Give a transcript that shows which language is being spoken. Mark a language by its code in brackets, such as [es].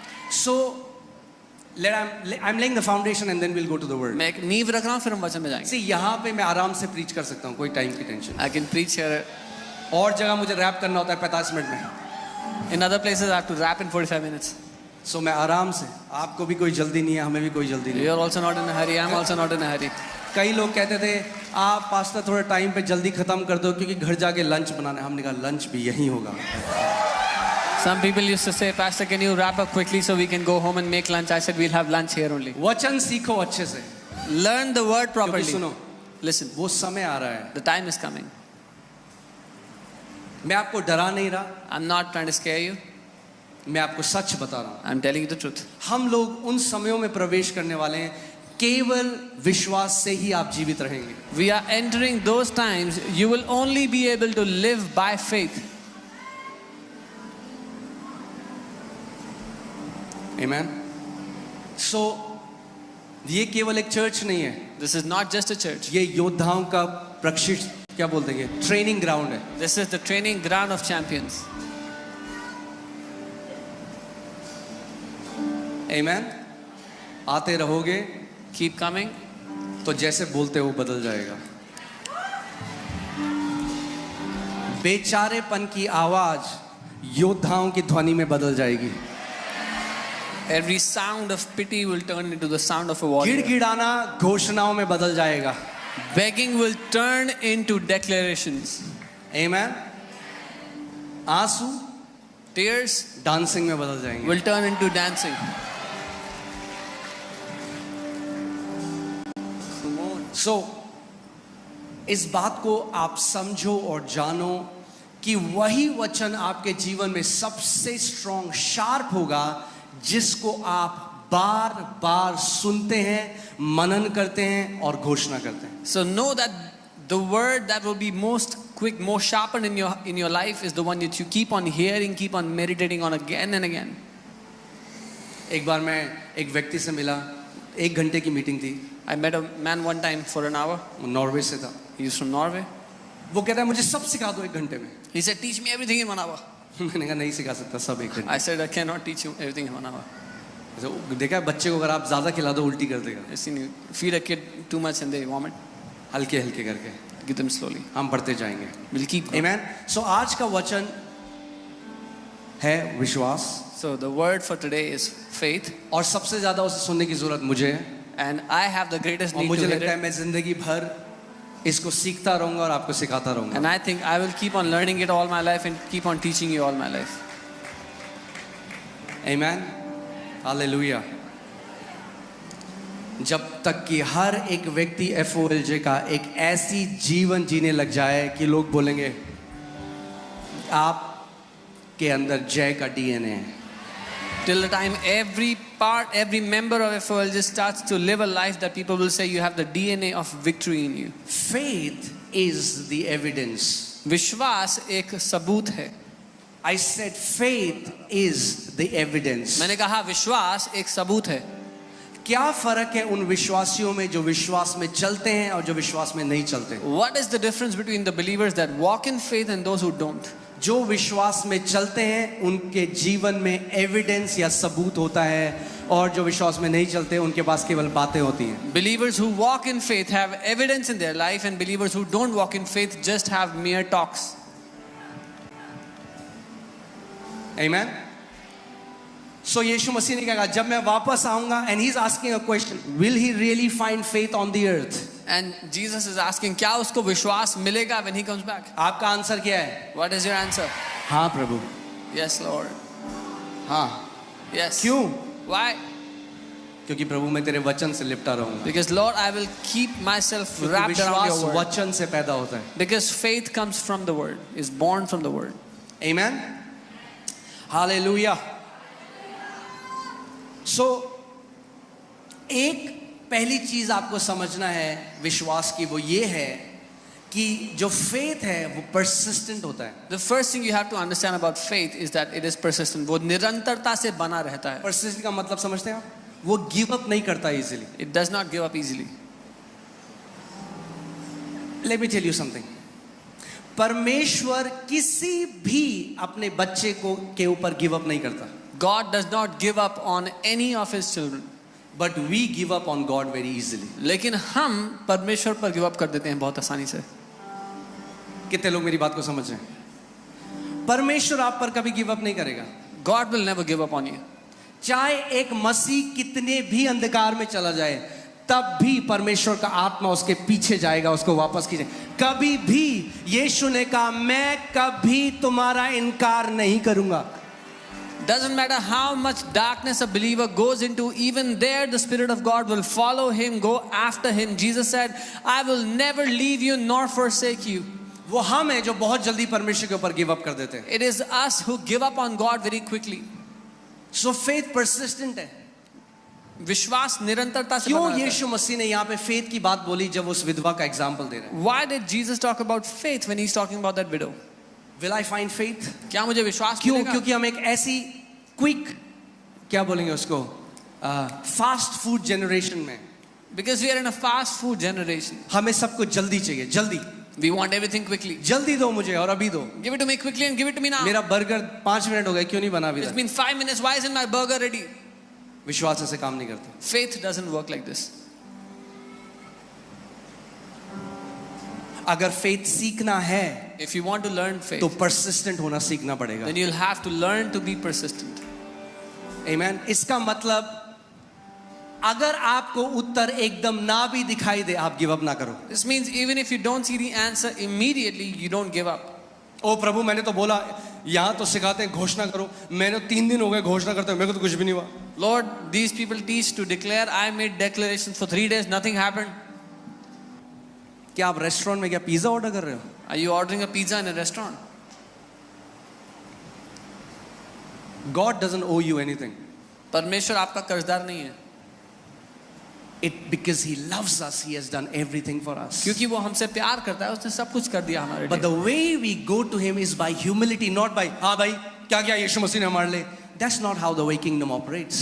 [en] So I'm laying the foundation and then we'll go to the word. [hi] मैं एक नींव रख रहा हूँ फिर हम वचन में जाएंगे. See, यहाँ पे मैं आराम से प्रीच कर सकता हूँ, कोई टाइम की tension. [en] I can preach here. [hi] और जगह मुझे रैप करना होता है 45 मिनट में। [en] In other places I have to rap in 45 minutes. [hi] So मैं आराम से, आपको भी कोई जल्दी नहीं है, हमें भी कोई जल्दी नहीं [en] You [hi] है। [en] are also not in a hurry. I am also not in a hurry. [hi] कई लोग कहते थे आप पास्टर थोड़ा टाइम पे जल्दी खत्म कर दो क्योंकि घर जाके लंच बनाना है। हमने कहा लंच भी यहीं होगा। [en] Some people used to say, Pastor, can you wrap up quickly so we can go home and make lunch? I said, we'll have lunch here only. [hi] वचन सीखो अच्छे से, [en] Learn the word properly. [hi] क्योंकि सुनो, [en] Listen, [hi] वो समय आ रहा है। [en] the time is coming. [hi] मैं आपको डरा नहीं रहा, [en] I'm not trying to scare you. [hi] मैं आपको सच बता रहा हूँ। [en] I'm telling you the truth. [hi] हम लोग उन समयों में प्रवेश करने वाले हैं, केवल विश्वास से ही आप जीवित रहेंगे। [en] We are entering those times. You will only be able to live by faith. Amen. [hi] So ये केवल एक चर्च नहीं है, [en] This is not just a church. [hi] ये योद्धाओं का प्रशिक्षण, क्या बोलते हैं, ट्रेनिंग ग्राउंड है। [en] This is the training ground of champions. [hi] Amen. आते रहोगे [en] Keep coming. [hi] तो जैसे बोलते हो बदल जाएगा। बेचारेपन की आवाज योद्धाओं की ध्वनि में बदल जाएगी। [en] Every sound of pity will turn into the sound of a warrior. [hi] गिड़गिड़ाना घोषणाओं में बदल जाएगा। [en] Begging will turn into declarations. [hi] Amen. आंसू [en] Tears [hi] डांसिंग में बदल जाएंगे। [en] will turn into dancing. [hi] So इस बात को आप समझो और जानो कि वही वचन आपके जीवन में सबसे स्ट्रॉन्ग शार्प होगा जिसको आप बार बार सुनते हैं, मनन करते हैं और घोषणा करते हैं। [en] So know that the word that will be most quick, most sharpened in your life is the one that you keep on hearing, keep on meditating on again and again. [hi] एक बार मैं एक व्यक्ति से मिला, 1 घंटे की मीटिंग थी। [en] I met a man one time for an hour. [hi] Norway से था। [en] He is from Norway. [hi] वो कहता है मुझे सब सिखा दो 1 घंटे में। [en] He said, teach me everything in 1 hour. [hi] मैंने कहा नहीं सिखा सकता सब 1 घंटे। [en] I said, I cannot teach you everything in 1 hour. [hi] देखा है बच्चे को अगर आप ज्यादा खिला दो उल्टी कर देगा। [en] You seen you feed a kid too much and they vomit. [hi] हल्के हल्के करके [en] Give them slowly. [hi] हम बढ़ते जाएंगे। [en] We'll keep going. Amen. [hi] So आज का वचन है विश्वास, [en] So the word for today is faith. [hi] और सबसे ज्यादा उसे सुनने की जरूरत मुझे है। [en] And I have the greatest [hi] और [en] need [hi] मुझे [en] to hear [hi] लगता है [en] it. [hi] मैं जिंदगी भर इसको सीखता रहूंगा और आपको सिखाता रहूंगा. [en] And I think I will keep on learning it all my life and keep on teaching you all my life. Amen. Hallelujah. [hi] जब तक कि हर एक व्यक्ति FOLJ का एक ऐसी जीवन जीने लग जाए कि लोग बोलेंगे आप के अंदर जय का DNA है. [en] Till the time every member of FOLJ starts to live a life that people will say you have the DNA of victory in you. Faith is the evidence. [hi] विश्वास एक सबूत है. [en] I said faith is the evidence. [hi] मैंने कहा विश्वास एक सबूत है. क्या फर्क है उन विश्वासियों में जो विश्वास में चलते हैं और जो विश्वास में नहीं चलते? [en] What is the difference between the believers that walk in faith and those who don't? [hi] जो विश्वास में चलते हैं उनके जीवन में एविडेंस या सबूत होता है और जो विश्वास में नहीं चलते उनके पास केवल बातें होती हैं. [en] Believers who walk in faith have evidence in their life, and believers who don't walk in faith just have mere talks. Amen. So [hi] यीशु मसीह ने कहा जब मैं वापस आऊंगा, [en] and he's asking a question, will he really find faith on the earth? And Jesus is asking, [hi] क्या उसको विश्वास मिलेगा [en] when he comes back? [hi] आपका आंसर क्या है? [en] What is your answer? [hi] हाँ प्रभु. [en] Yes, Lord. [hi] हाँ. [en] Yes. [hi] क्यों? [en] Why? [hi] क्योंकि प्रभु मैं तेरे वचन से लिपटा रहूंगा. [en] Because Lord, I will keep myself [hi] क्योंकि [en] wrapped around your word. [hi] वचन से पैदा होता है. [en] Because faith comes from the word, is born from the word. Amen. Hallelujah. [hi] So एक पहली चीज आपको समझना है विश्वास की, वो ये है कि जो फेथ है वो persistent होता है. [en] The first thing you have to understand about faith is that it is persistent. [hi] वो निरंतरता से बना रहता है. Persistent का मतलब समझते हैं आप? वो गिव अप नहीं करता easily. [en] It does not give up easily. Let me tell you something. [hi] परमेश्वर किसी भी अपने बच्चे को के ऊपर गिव अप नहीं करता. [en] God does not give up on any of his children. But we give up on God very easily. [hi] लेकिन हम परमेश्वर पर गिव अप कर देते हैं बहुत आसानी से. कितने लोग मेरी बात को समझ रहे हैं? परमेश्वर आप पर कभी गिव अप नहीं करेगा. [en] God will never give up on you. [hi] चाहे एक मसीह कितने भी अंधकार में चला जाए, तब भी परमेश्वर का आत्मा उसके पीछे जाएगा, उसको वापस खींचे. कभी भी यीशु ने कहा मैं कभी तुम्हारा इनकार नहीं करूंगा. [en] Doesn't matter how much darkness a believer goes into, even there the Spirit of God will follow him, go after him. Jesus said, I will never leave you nor forsake you. [hi] वो हम हैं जो बहुत जल्दी परमेश्वर के ऊपर give up कर देते हैं. [en] It is us who give up on God very quickly. So faith persistent है. [hi] विश्वास निरंतरता से क्यों बना रहता है. यीशु मसीह ने यहाँ पे फेथ की बात बोली जब उस विधवा का एग्जाम्पल दे रहे हैं? [en] Why did Jesus talk about faith when he's talking about that widow? Will I find faith? [hi] क्या मुझे विश्वास क्यों? मिलेगा? क्योंकि हम एक ऐसी क्विक, क्या बोलेंगे उसको, फास्ट फूड जनरेशन में. [en] Because we are in a fast food generation. [hi] हमें सब कुछ जल्दी चाहिए, जल्दी. [en] We want everything quickly. [hi] जल्दी दो मुझे और अभी दो. [en] Give it to me quickly and give it to me now. [hi] मेरा बर्गर 5 मिनट हो गए, क्यों नहीं बना अभी [en] It's [hi] तक? [en] been 5 minutes. Why isn't my burger ready? [hi] विश्वास ऐसे काम नहीं करता. [en] Faith doesn't work like this. [hi] अगर फेथ सीखना है [en] If you want to learn faith, [hi] तो persistent होना सीखना पड़ेगा. [en] then you'll have to learn to be persistent. Amen. [hi] इसका मतलब अगर आपको उत्तर एकदम ना भी दिखाई दे, आप गिव अप ना करो. [en] This means even if you don't see the answer immediately, you don't give up. [hi] ओ प्रभु मैंने तो बोला, यहाँ तो सिखाते हैं घोषणा करो, मैंने 3 दिन हो गए घोषणा करते हैं, मेरे को तो कुछ भी नहीं हुआ. [en] Lord, these people teach to declare. I made declarations for 3 days, nothing happened. [hi] क्या आप रेस्टोरेंट में क्या पिज्जा ऑर्डर कर रहे हो? [en] Are you ordering a pizza in a restaurant? God doesn't owe you anything. [hi] परमेश्वर आपका कर्जदार नहीं है. [en] Because he loves us, he has done everything for us. [hi] क्योंकि वो हमसे प्यार करता है, उसने सब कुछ कर दिया हमारे [en] But [hi] लिए. [en] the way we go to him is by humility, not by [hi] हाँ भाई क्या क्या यीशु मसीह ने हमारे लिए. [en] That's not how the way kingdom operates.